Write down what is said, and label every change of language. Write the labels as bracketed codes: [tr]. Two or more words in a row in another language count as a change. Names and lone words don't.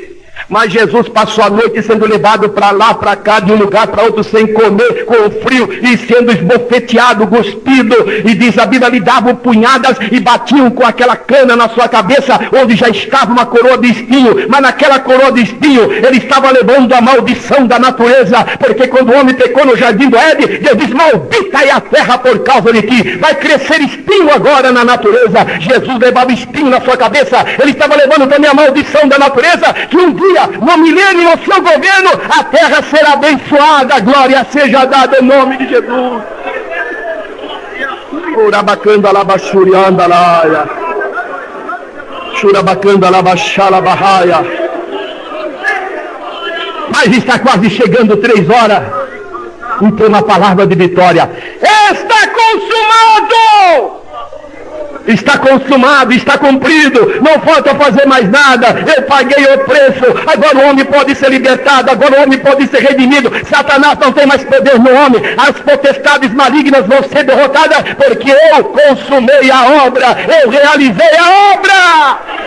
[pt] Mas Jesus passou a noite sendo levado para lá, para cá, de um lugar para outro, sem comer, com frio, e sendo esbofeteado, cuspido, e diz a Bíblia, lhe davam punhadas e batiam com aquela cana na sua cabeça, onde já estava uma coroa de espinho, mas naquela coroa de espinho, ele estava levando a maldição da natureza, porque quando o homem pecou no jardim do Éden, Deus diz, maldita é a terra por causa de ti, vai crescer espinho agora na natureza. Jesus levava espinho na sua cabeça, ele estava levando também a maldição da natureza, que um dia, no milênio, no seu governo, a terra será abençoada, glória seja dada em nome de Jesus. Urabacanda labachurianda laia. Churabacanda labaxala barraia. Mas está quase chegando 3 horas. Então uma palavra de vitória. Está consumado! Está consumado, está cumprido, não falta fazer mais nada, eu paguei o preço, agora o homem pode ser libertado, agora o homem pode ser redimido, Satanás não tem mais poder no homem, as potestades malignas vão ser derrotadas, porque eu consumei a obra, eu realizei a obra.